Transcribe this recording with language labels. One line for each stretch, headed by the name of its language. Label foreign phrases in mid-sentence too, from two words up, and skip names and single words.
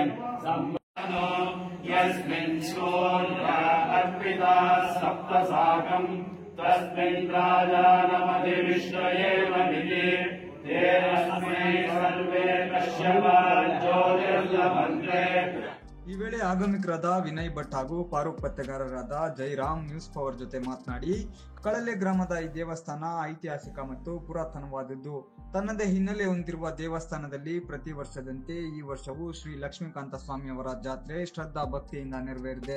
Sanskrit: यस्मिन् सूर्या अर्पिता सप्तसाकं तस्मिन् राजानमधिविश्वयेव निधि तेन सर्वे कश्यपा ज्योतिर्लभन्ते
Kannada: ಈ ವೇಳೆ ಆಗಮಿಕರಾದ ವಿನಯ್ ಭಟ್ ಹಾಗೂ ಫಾರೂಕ್ ಪತ್ತೆಗಾರರಾದ ಜೈರಾಮ್ ನ್ಯೂಸ್ ಪವರ್ ಜೊತೆ ಮಾತನಾಡಿ, ಕಳಲೆ ಗ್ರಾಮದ ಈ ದೇವಸ್ಥಾನ ಐತಿಹಾಸಿಕ ಮತ್ತು ಪುರಾತನವಾದದ್ದು. ತನ್ನದೇ ಹಿನ್ನೆಲೆ ಹೊಂದಿರುವ ದೇವಸ್ಥಾನದಲ್ಲಿ ಪ್ರತಿ ವರ್ಷದಂತೆ ಈ ವರ್ಷವೂ ಶ್ರೀ ಲಕ್ಷ್ಮೀಕಾಂತ ಸ್ವಾಮಿಯವರ ಜಾತ್ರೆ ಶ್ರದ್ಧಾ ಭಕ್ತಿಯಿಂದ ನೆರವೇರಿದೆ.